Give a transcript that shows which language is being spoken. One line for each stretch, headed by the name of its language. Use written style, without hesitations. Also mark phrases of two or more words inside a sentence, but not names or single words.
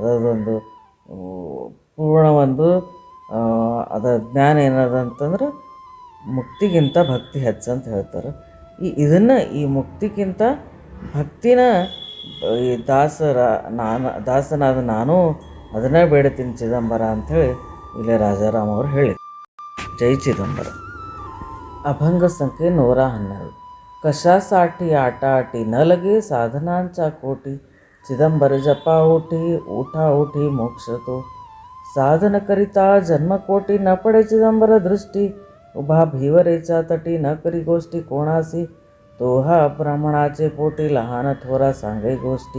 Kannada: ಅದೊಂದು ಪೂರ್ಣ ಒಂದು ಅದರ ಜ್ಞಾನ ಏನದ ಅಂತಂದ್ರೆ ಮುಕ್ತಿಗಿಂತ ಭಕ್ತಿ ಹೆಚ್ಚಂತ ಹೇಳ್ತಾರೆ. ಇದನ್ನು ಈ ಮುಕ್ತಿಗಿಂತ ಭಕ್ತಿನ ಈ ದಾಸನಾದ ನಾನು ಅದನ್ನೇ ಬೇಡ್ತೀನಿ ಚಿದಂಬರ ಅಂಥೇಳಿ ಇಲ್ಲೇ ರಾಜಾರಾಮ್ ಅವರು ಹೇಳಿ. ಜೈ ಚಿದಂಬರ.
Marathi: अभंग संख्ये 112. कशासाठी आटाटी न लगे साधनांचा कोटी, चिदंबर जपा उठा उठी मोक्ष तो. साधन करिता जन्मकोटी न पडे चिदंबर दृष्टी, उभा भीवरेचा तटी न करी गोष्टी कोणासी, तो हा ब्राह्मणाचे पोटी लहान थोरा सांगे गोष्टी.